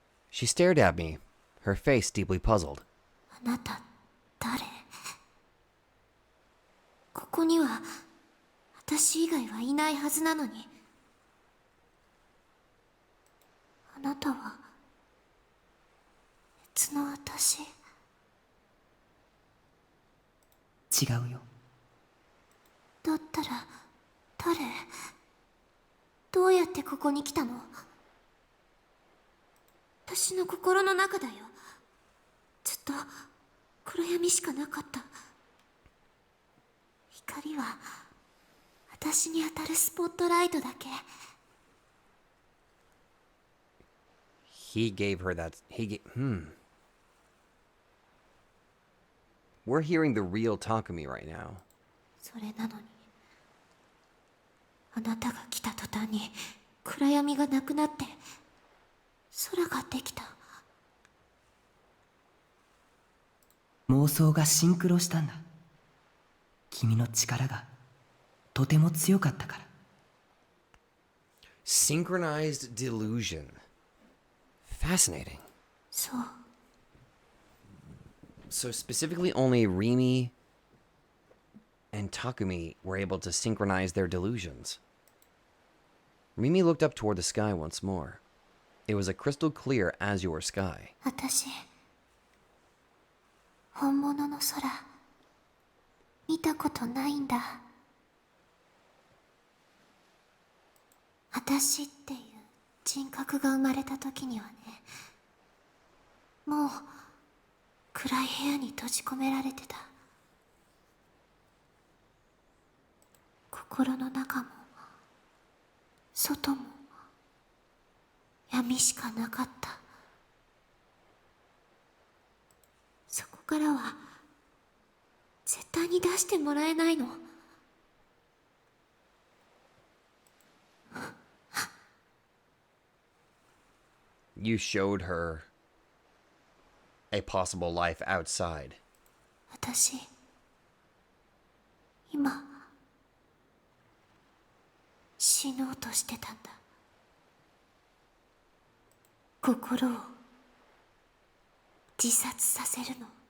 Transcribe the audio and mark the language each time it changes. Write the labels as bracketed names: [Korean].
[English] She stared at me, her face deeply puzzled. [Japanese] あなた誰？ここには私以外はいないはずなのに。あなたは別の私。違うよ。だったら誰？どうやってここに来たの？私の心の中だよ。ずっと暗闇しかなかった。光は私に当たるスポットライトだけ。 [English] He gave her that. We're hearing the real Takumi right now. [Japanese] それなのにあなたが来た途端に暗闇がなくなって空ができた。妄想がシンクロしたんだ。君の力がとても強かったから。 [English] Synchronized delusion. Fascinating. [Japanese] そう。 [English] So specifically only Rimi and Takumi were able to synchronize their delusions. Rimi looked up toward the sky once more. It was a crystal clear azure sky. [Japanese] 私本物の空見たことないんだ。私っていう人格が生まれた時にはね、もう暗い部屋に閉じ込められてた。心の中も外も闇しかなかった。そこからは絶対に出してもらえないの。 [English] You showed her a possible life outside. [Japanese] 私、今、死のうとしてたんだ。心を自殺させるの。